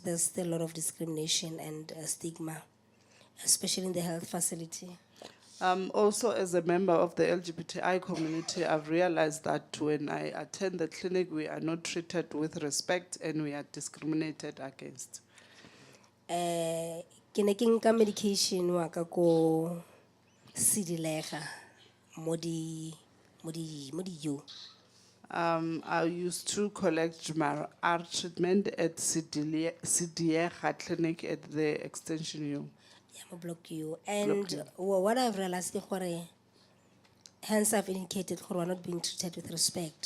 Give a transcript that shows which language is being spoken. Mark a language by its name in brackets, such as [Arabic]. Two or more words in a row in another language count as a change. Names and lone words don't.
[English] There's still a lot of discrimination and stigma, especially in the health facility. Also, as a member of the LGBTI community, I've realized that when I attend the clinic, we are not treated with respect and we are discriminated against. [Tswana] Ke ne ke nka medication wa ka ko Sidilega mo di yo. [English] I used to collect my art treatment at CDA clinic at the extension unit. Yeah, I'm block you. And what I've realized is that hence I've indicated that we're not being treated with respect.